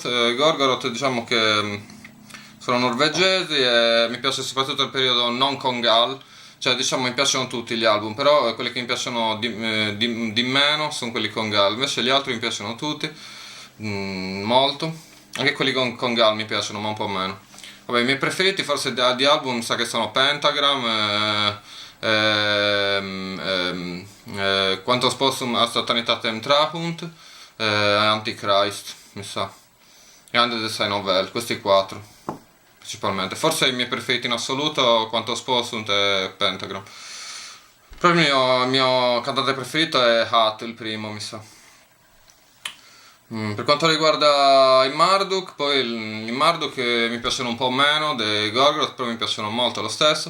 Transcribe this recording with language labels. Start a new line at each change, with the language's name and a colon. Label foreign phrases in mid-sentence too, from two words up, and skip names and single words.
Italian: I Gorgoroth diciamo che sono norvegesi e mi piace soprattutto il periodo non Kongal, cioè diciamo mi piacciono tutti gli album, però quelli che mi piacciono di meno sono quelli Kongal, invece gli altri mi piacciono tutti, molto, anche quelli con Gal mi piacciono ma un po' meno. Vabbè, i miei preferiti forse di album sa che sono Pentagram, Quantos Possum a Satanitatem Trahunt, Antichrist, mi sa, e Under the Sign of Hell, questi quattro principalmente. Forse i miei preferiti in assoluto Quantos Possum e Pentagram. Però il mio cantante preferito è Hat, il primo, mi sa. Per quanto riguarda i Marduk, poi i Marduk mi piacciono un po' meno dei Gorgoroth, però mi piacciono molto lo stesso.